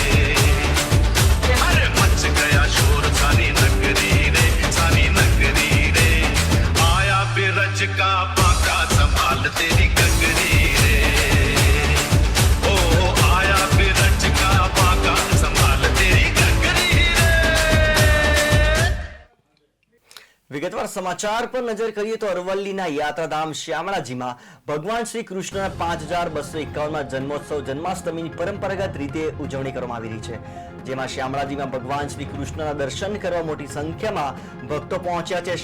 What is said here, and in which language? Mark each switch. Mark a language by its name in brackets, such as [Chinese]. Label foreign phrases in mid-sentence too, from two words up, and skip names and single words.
[Hindi] अरे मच गया शोर सारी नगरी रे आया फिर रज का बाका संभाल तेरी गगरी रे ओ आया फिर रज का बाका संभाल तेरी गगरी रे। [Gujarati] વિગતવાર સમાચાર પર નજર કરીએ તો અરવલ્લીના યાત્રાધામ શ્યામળાજીમાં ભગવાન શ્રી કૃષ્ણના 5251માં જન્મોત્સવ જન્માષ્ટમીની પરંપરાગત રીતે ઉજવણી કરવામાં આવી રહી છે, જેમાં શ્યામળાજીમાં ભગવાન શ્રી કૃષ્ણના દર્શન કરવા મોટી સંખ્યામાં ભક્તો પહોંચ્યા છે।